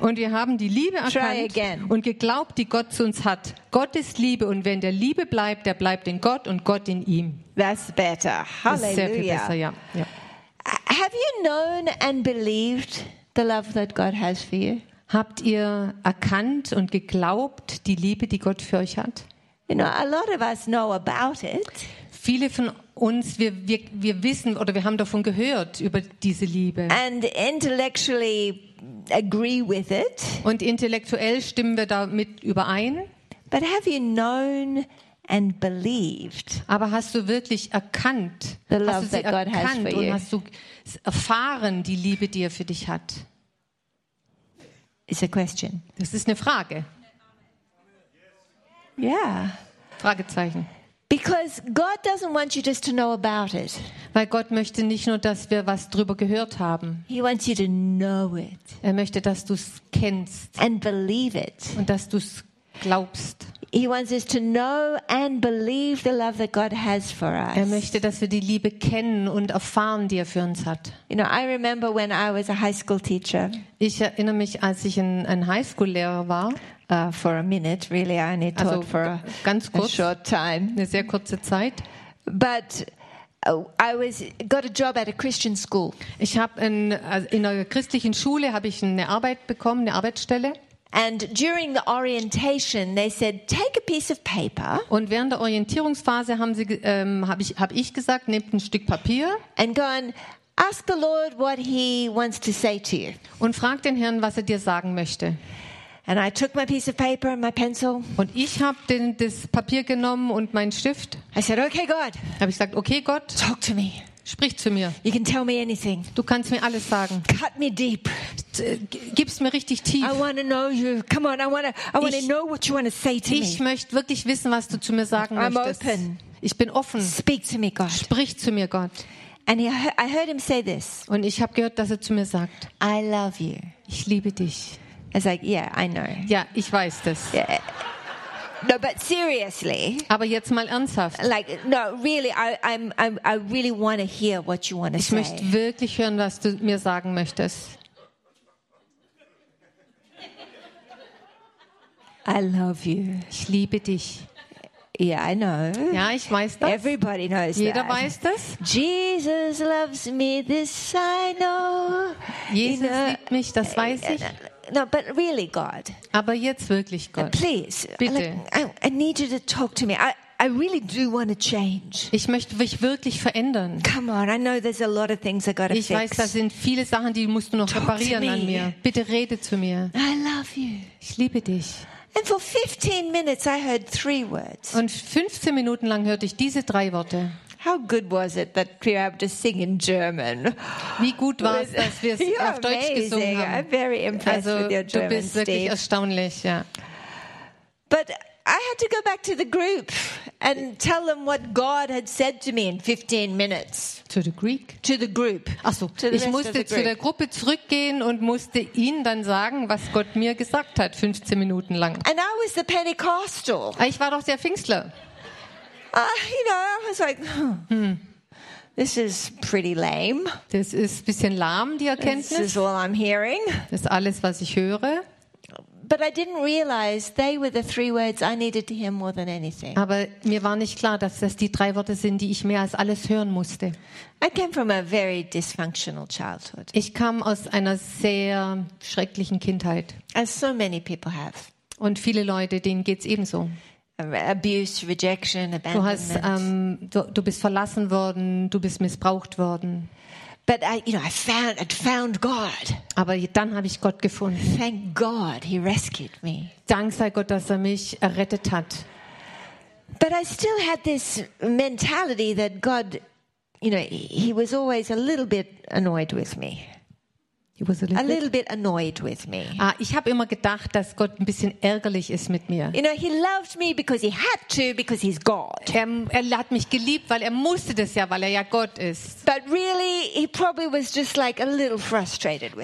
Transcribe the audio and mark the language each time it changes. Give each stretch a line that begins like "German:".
German: Und wir haben die Liebe erkannt und geglaubt, die Gott zu uns hat. Gott ist Liebe und wenn der Liebe bleibt, der bleibt in Gott und Gott in ihm.
English: That's better. Hallelujah.
German: Das ist sehr viel besser, ja. Ja.
English: Have you known and believed the love that God has for you?
German: Habt ihr erkannt und geglaubt, die Liebe, die Gott für euch hat?
English: You know, a lot of us know about it.
German: Viele von uns, wir wissen oder wir haben davon gehört, über diese Liebe.
English: And intellectually agree with it.
German: Und intellektuell stimmen wir damit überein.
English: But have you known and believed?
German: Aber hast du wirklich erkannt,
English: the love that God has for you?
German: Hast du erfahren, die Liebe, die er für dich hat?
English: It's a question.
German: Das ist eine Frage. Ja.
English: Yeah.
German: Fragezeichen.
English: Because God doesn't want you just to know about it.
German: Weil Gott möchte nicht nur, dass wir was drüber gehört haben.
English: He wants you to know it.
German: Er möchte, dass du es kennst.
English: And believe it.
German: Und dass du es glaubst.
English: He wants us to know and believe the love that God has for us.
German: Er möchte, dass wir die Liebe kennen und erfahren, die er für uns hat.
English: You know, I remember when I was a high school teacher.
German: Ich erinnere mich, als ich ein Highschool-Lehrer war.
English: For a minute, really, I only taught
German: also,
English: for
German: ganz kurz,
English: a short time.
German: Eine sehr kurze Zeit.
English: But I got a job at a Christian school.
German: Ich habe in einer christlichen Schule habe ich eine Arbeit bekommen, eine Arbeitsstelle.
English: And during the orientation, they said, "Take a piece of paper."
German: Und während der Orientierungsphase habe ich gesagt, nehmt ein Stück Papier.
English: And go and ask the Lord what He wants to say to you.
German: Und frag den Herrn, was er dir sagen möchte.
English: And I took my piece of paper and my pencil.
German: Und ich habe das Papier genommen und meinen Stift.
English: I said, "Okay, God."
German: Habe ich gesagt, okay, Gott.
English: Talk to me.
German: Sprich zu mir.
English: You can tell me anything.
German: Du kannst mir alles sagen.
English: Cut me deep.
German: Gib's mir richtig tief.
English: I want to know you. Come on, I want to know what you want to say to me.
German: Ich möchte wirklich wissen, was du zu mir sagen
English: I'm
German: möchtest.
English: Open.
German: Ich bin offen.
English: Speak to me, God.
German: Sprich zu mir, Gott.
English: And I heard him say this.
German: Und ich habe gehört, dass er zu mir sagt.
English: I love you.
German: Ich liebe dich.
English: I was like, yeah, I know.
German: Ja, ich weiß das.
English: Yeah. No, but seriously.
German: Aber jetzt mal ernsthaft.
English: Like, no, really, I really want to hear what you want to say.
German: Ich möchte wirklich hören, was du mir sagen möchtest.
English: I love you.
German: Ich liebe dich.
English: Yeah, I know.
German: Ja, ich weiß das.
English: Everybody knows
German: Jeder Jeder weiß das.
English: Jesus loves me, this I know.
German: Jesus liebt mich, das weiß ich.
English: No, but really, God.
German: Aber jetzt wirklich, Gott.
English: Please,
German: bitte.
English: I need you to talk to me. I really do want to change.
German: Ich möchte mich wirklich verändern.
English: Come on, I know there's a lot of things I gotta
German: fix. Ich weiß, da sind viele Sachen, die musst du noch reparieren an mir. Bitte rede zu mir.
English: I love you.
German: Ich liebe dich.
English: And for 15 minutes, I heard 3 words.
German: Und 15 Minuten lang hörte ich diese 3 Worte.
English: How good was it that we have to sing in German?
German: Wie gut war es, dass wir es auf Deutsch gesungen haben?
English: I'm very impressed
German: also,
English: with your German,
German: du bist wirklich Steve. Erstaunlich, ja.
English: But I had to go back to the group and tell them what God had said to me in 15 minutes. To the Greek? To the group.
German: Ach so, ich musste zu der Gruppe zurückgehen und musste ihnen dann sagen, was Gott mir gesagt hat, 15 Minuten lang.
English: And I was the Pentecostal.
German: Ich war doch der Pfingstler.
English: You know, I was like, this is pretty lame.
German: Das ist ein bisschen lahm, die Erkenntnis.
English: This is all I'm hearing.
German: Das ist alles, was ich höre.
English: But I didn't realize they were the three words I needed to hear more than anything.
German: Aber mir war nicht klar, dass das die drei Worte sind, die ich mehr als alles hören musste.
English: I came from a very dysfunctional childhood.
German: Ich kam aus einer sehr schrecklichen Kindheit.
English: As so many people have.
German: Und viele Leute, denen geht's ebenso.
English: Abuse, rejection, abandonment.
German: Du hast du bist verlassen worden, du bist missbraucht worden.
English: But I found God.
German: Aber dann habe ich Gott gefunden.
English: Thank God he rescued me.
German: Dank sei Gott, dass er mich errettet hat.
English: But I still had this mentality that God, you know, he was always a little bit annoyed with me. He was a little bit annoyed with me.
German: Ich habe immer gedacht, dass Gott ein bisschen ärgerlich ist mit mir.
English: You know, he loved me because he had to, because he's God.
German: Er hat mich geliebt, weil er musste das ja, weil er ja Gott ist.
English: But really, he probably was just like a little frustrated with